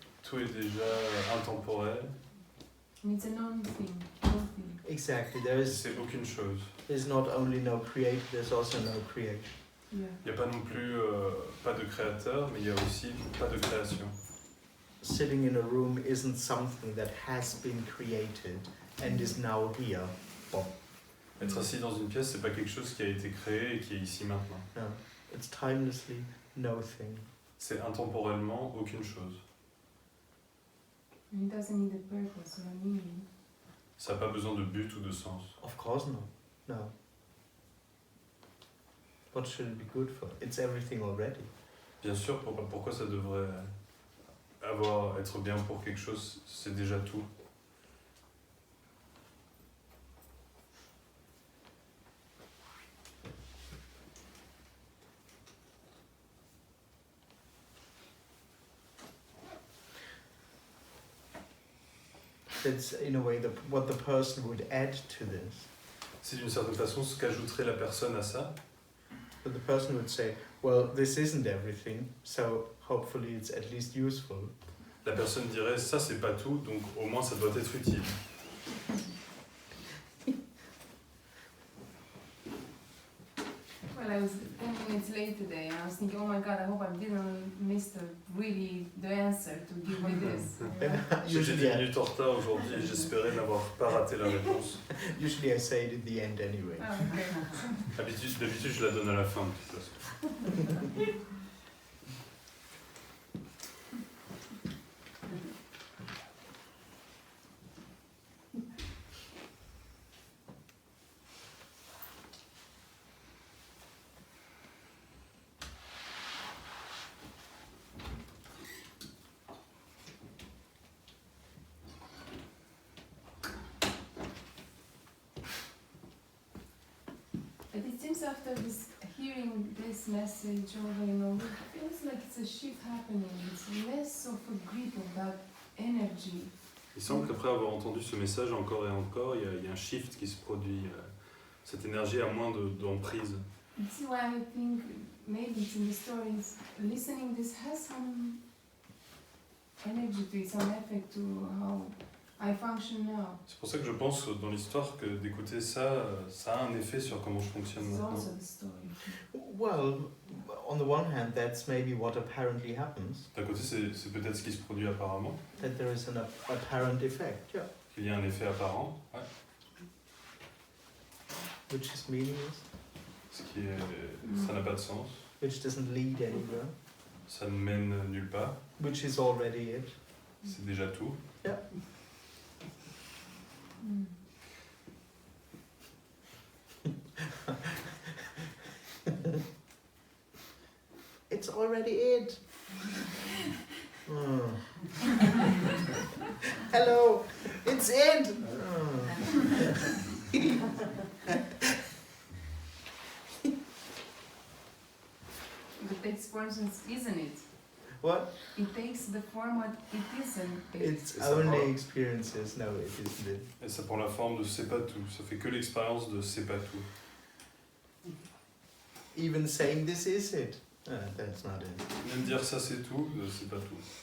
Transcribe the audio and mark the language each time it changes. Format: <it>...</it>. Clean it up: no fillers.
<fr>Tout est déjà intemporel.</fr> <en>And it's a non-thing, nothing. Exactly.</en> <fr>C'est aucune chose.</fr> <en>There's not only no creator, there's also no creation. Yeah.</en> <fr>Il n'y a pas non plus pas de créateur, mais il y a aussi pas de création.</fr> <en>Sitting in a room isn't something that has been created and is now here.</en> <fr>Bon. Être assis dans une pièce, c'est pas quelque chose qui a été créé et qui est ici maintenant.</fr> <en>No. It's timelessly no thing.</en> <fr>C'est intemporellement aucune chose.</fr> <en>And it doesn't need a purpose or a meaning.</en> <fr>Ça n'a pas besoin de but ou de sens.</fr> <en>Of course not. No. What should it be good for? It's everything already.</en> <fr>Bien sûr, pourquoi ça devrait être bien pour quelque chose, c'est déjà tout.</fr> <en>That's in a way what the person would add to this.</en> <fr>C'est d'une certaine façon ce qu'ajouterait la personne à ça.</fr> <en>But the person would say, well, this isn't everything, so hopefully it's at least useful.</en> <fr>La personne dirait ça c'est pas tout, donc au moins ça doit être utile.</fr> <en>Well, I was 10 minutes late today, and I was thinking, oh my God, I hope I didn't miss the answer to give me this.</en> <fr>J'ai</fr> <en>Usually,</en> <fr>10 minutes en retard aujourd'hui et j'espérais n'avoir pas raté la réponse.</fr> <en>usually I say it at the end anyway. Oh, okay.</en> <fr>D'habitude je la donne à la fin de toute façon.</fr> <en>But it seems after hearing this message over and over, it feels like it's a shift happening. It's less of a grip of that energy.</en> <fr>Il semble qu'après avoir entendu ce message encore et encore, il y a un shift qui se produit. Cette énergie a moins d'emprise.</fr> <en>This is why I think maybe it's in the stories. Listening this has some energy to it, some effect to how I function now.</en> <fr>C'est pour ça que je pense dans l'histoire que d'écouter ça, ça a un effet sur comment je fonctionne</fr> <en>This is</en> <fr>maintenant.</fr> <en>also the story. Well, on the one hand, that's maybe what apparently happens,</en> <fr>D'un côté, c'est peut-être ce qui se produit apparemment,</fr> <en>that there is an apparent effect, yeah,</en> <fr>qu'il y a un effet apparent, ouais,</fr> <en>which is meaningless,</en> <fr>ce qui est, ça n'a pas de sens,</fr> <en>which doesn't lead anywhere,</en> <fr>ça ne mène nulle part,</fr> <en>which is already it.</en> <fr>c'est déjà tout. Mm.</fr> <en>It's already it. Oh. Hello, it's it. Oh. But takes forms, isn't it? What? It takes the form what it isn't. It's</en> <fr>ça</fr> <en>only</en> <fr>prend-</fr> <en>experiences. No, it isn't it.</en> <fr>Et ça prend la forme de c'est pas tout, ça fait que l'expérience de c'est pas tout.</fr> <en>Even saying this is it. That's not it.</en> <fr>Même dire ça c'est tout, c'est pas tout.</fr>